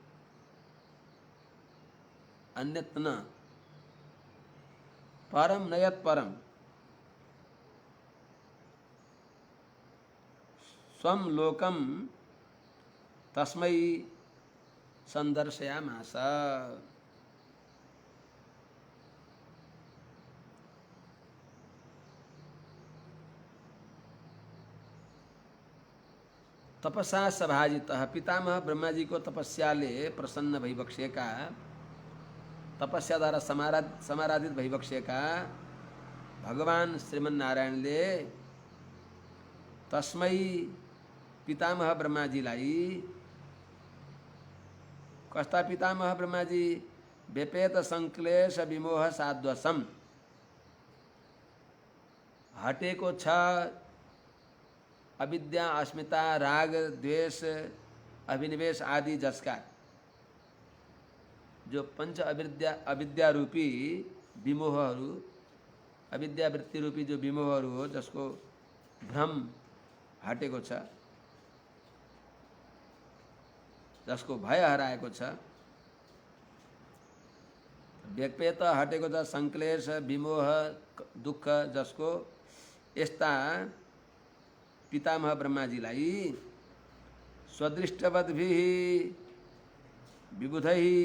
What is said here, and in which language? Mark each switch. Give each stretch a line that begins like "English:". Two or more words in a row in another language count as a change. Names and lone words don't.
Sanskrit: अन्यत् न परम न यत् परम स्वम लोकम तस्मै संदर्शयामास। तपसा सभाजितः
Nepali: पितामह ब्रह्मा जी को तपस्या ले प्रसन्न भई का तपस्या द्वारा समाराधित भई का भगवान श्रीमन नारायण ले तस्मै पितामह ब्रह्मा जी लाई कस्ता पितामह ब्रह्मा जी
Sanskrit: व्यपेत संक्लेश विमोह साध्वसम
Nepali: हटेको छ अविद्या अस्मिता राग द्वेष अभिनिवेश आदि जसका जो पंच अविद्या रूपी विमोहहरू अविद्या वृत्ति रूपी जो विमोहहरू हो जसको भ्रम हटेको छ जसको भय हराएको छ व्यपेत हटेको छ
Sanskrit: संक्लेश विमोह
Nepali: दुख जसको यस्ता पितामह ब्रह्माजीलाई
Sanskrit: स्वदृष्टवद्भिः विबुधैः